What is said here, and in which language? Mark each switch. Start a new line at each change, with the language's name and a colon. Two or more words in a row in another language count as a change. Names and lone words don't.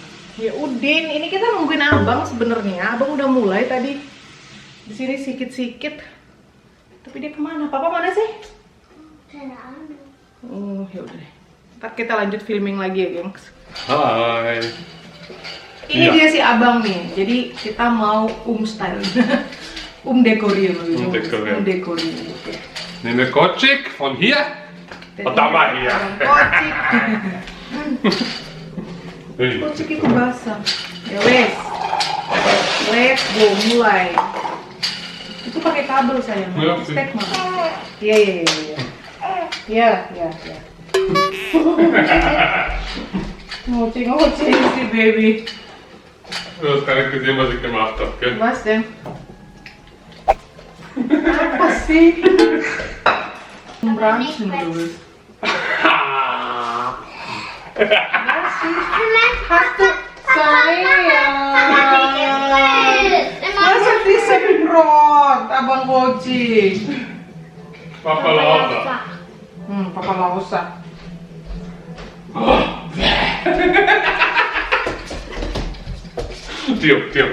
Indonesian: Ya Udin, ini kita nungguin abang sebenarnya. Abang udah mulai tadi di sini sikit-sikit. Tapi dia kemana? Papa mana sih? Oh ya udah deh. Ntar kita lanjut filming lagi ya gengs. Hai. Ini dia si abang nih. Jadi kita mau style.
German: Dekorieren. Dekorieren. Okay. Nehmen wir Kocik von hier und dann mal hier.
Indonesian: Kocik. Kocik itu basah.
Javanese: Ya wes.
English: Let's go,
Indonesian: mulai. Itu pakai kabel sayang. Stek mah. Iya. Iya. Ngocing si baby.
German: Du hast gar nicht gesehen, was ich gemacht habe, gell? Was denn?
Indonesian: Apa sih? Berantem dulu.
German: Hast du sayang?
Indonesian: Masa semprot, abang Kocik.
German: Papa lauter. Papa lausa.
Indonesian: Diam.